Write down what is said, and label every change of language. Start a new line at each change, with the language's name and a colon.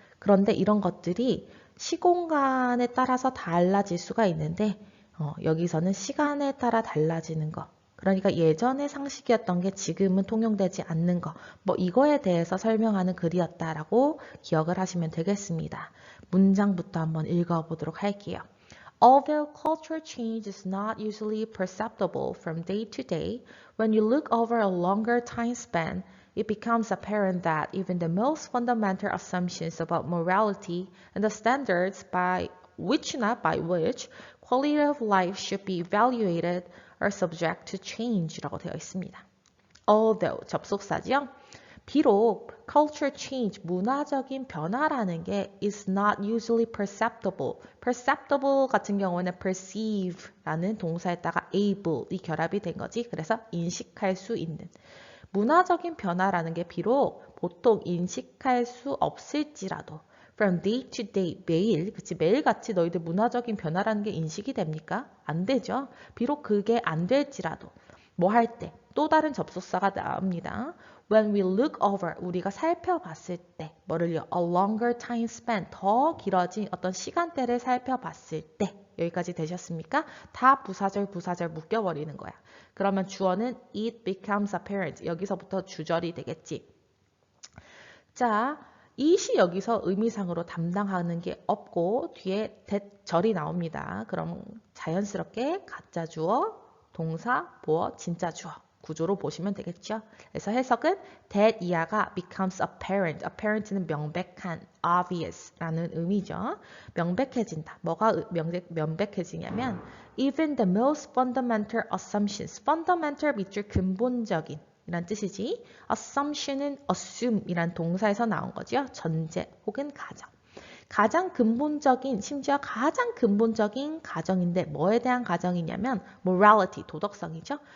Korean: 그런데 이런 것들이 시공간에 따라서 달라질 수가 있는데 여기서는 시간에 따라 달라지는 것. 그러니까 예전의 상식이었던 게 지금은 통용되지 않는 거. 뭐 이거에 대해서 설명하는 글이었다라고 기억을 하시면 되겠습니다. 문장부터 한번 읽어보도록 할게요.
English: Although cultural change is not usually perceptible from day to day, when you look over a longer time span, it becomes apparent that even the most fundamental assumptions about morality and the standards by which quality of life should be evaluated are subject to change라고
Korean: 되어 있습니다. Although 접속사죠.
English: 비록 culture change,
Korean: 문화적인 변화라는 게
English: is not usually perceptible.
Korean: perceptible 같은 경우는 perceive라는 동사에다가 able이 결합이 된 거지. 그래서 인식할 수 있는. 문화적인 변화라는 게 비록 보통 인식할 수 없을지라도
English: from day to day,
Korean: 매일, 그치, 매일같이 너희들 문화적인 변화라는 게 인식이 됩니까? 안 되죠. 비록 그게 안 될지라도 뭐 할 때 또 다른 접속사가 나옵니다.
English: When we look over,
Korean: 우리가 살펴봤을 때, 뭐를요?
English: A longer time span,
Korean: 더 길어진 어떤 시간대를 살펴봤을 때, 여기까지 되셨습니까? 다 부사절 묶여버리는 거야. 그러면 주어는
English: it becomes apparent,
Korean: 여기서부터 주절이 되겠지. 자, it이 여기서 의미상으로 담당하는 게 없고 뒤에 that절이 나옵니다. 그럼 자연스럽게 가짜 주어, 동사, 보어, 진짜 주어. 구조로 보시면 되겠죠. 그래서 해석은 that 이하가
English: becomes apparent.
Korean: apparent는 명백한, obvious라는 의미죠. 명백해진다. 뭐가 명백해지냐면
English: even the most fundamental assumptions.
Korean: fundamental 밑줄 근본적인 이란 뜻이지. assumption은 assume이란 동사에서 나온 거죠. 전제 혹은 가정. 가장 근본적인, 심지어 가장 근본적인 가정인데 뭐에 대한 가정이냐면 morality, 도덕성이죠.